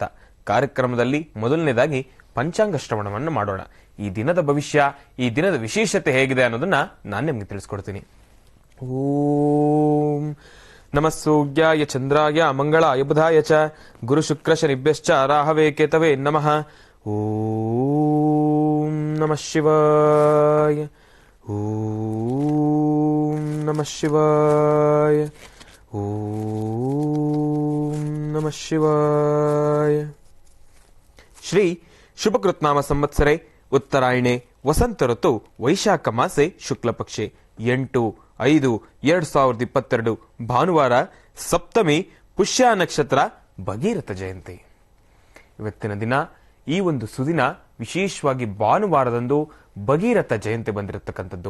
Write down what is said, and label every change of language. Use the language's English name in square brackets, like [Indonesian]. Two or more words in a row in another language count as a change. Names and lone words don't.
[Kannada] ಕಾರ್ಯಕ್ರಮದಲ್ಲಿ ಮೊದಲನೇದಾಗಿ ಪಂಚಾಂಗ ಶ್ರವಣವನ್ನು ಮಾಡೋಣ. ಈ ದಿನದ ಭವಿಷ್ಯ, ಈ ದಿನದ ವಿಶೇಷತೆ ಹೇಗಿದೆ ಅನ್ನೋದನ್ನ ನಾನು ನಿಮಗೆ ತಿಳಿಸ್ಕೊಡ್ತೀನಿ. [Sanskrit] ಓಂ ನಮಃ ಸೂರ್ಯಾಯ ಚಂದ್ರಾಯ ಮಂಗಳಾಯ ಬುಧಾಯ ಚ ಗುರು ಶುಕ್ರ ಶನಿಭ್ಯಶ್ಚ ರಾಹವೇ ಕೇತವೇ ನಮಃ. ಓಂ ನಮಃ ಶಿವಾಯ. ಓಂ ನಮಃ ಶಿವಾಯ. ಓಂ ನಮಃ ಶಿವಾಯ. ಶ್ರೀ ಶುಭಕೃತ್ನಾಮ ಸಂವತ್ಸರೆ ಉತ್ತರಾಯಣೆ ವಸಂತ ಋತು ವೈಶಾಖ ಮಾಸೆ ಶುಕ್ಲ ಪಕ್ಷೆ 8/5/2022 ಭಾನುವಾರ ಸಪ್ತಮಿ ಪುಷ್ಯ ನಕ್ಷತ್ರ ಭಗೀರಥ ಜಯಂತಿ. [Kannada] ಇವತ್ತಿನ ದಿನ ಈ ಒಂದು ಸುದಿನ ವಿಶೇಷವಾಗಿ ಭಾನುವಾರದಂದು ಭಗೀರಥ ಜಯಂತಿ ಬಂದಿರತಕ್ಕಂಥದ್ದು.